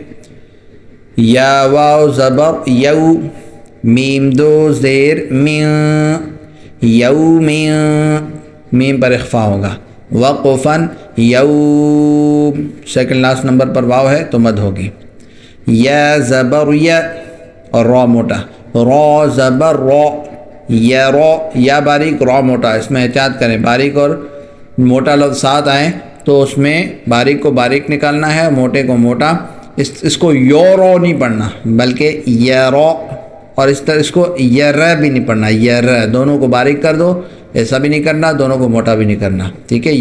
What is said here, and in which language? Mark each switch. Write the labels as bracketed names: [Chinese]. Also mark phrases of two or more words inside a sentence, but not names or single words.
[Urdu] یا واو زبر یو، میم 2 زیر میاں، یومیاں، میم پر اخفا ہوگا۔ وقفن یوم، [English] second last number [Urdu] پر واو ہے تو مد ہوگی۔ یا زبر یا اور را موٹا، را زبر را، یا را، یا باریک را موٹا، اس میں احتیاط کریں، باریک اور موٹا لفظ ساتھ آئیں تو اس میں باریک کو باریک نکالنا ہے، موٹے کو موٹا۔ اس کو یو رو نہیں پڑھنا بلکہ یا را، اور اس طرح اس کو یر بھی نہیں پڑھنا، یر، دونوں کو باریک کر دو، ایسا بھی نہیں کرنا، دونوں کو موٹا بھی نہیں کرنا، ٹھیک ہے؟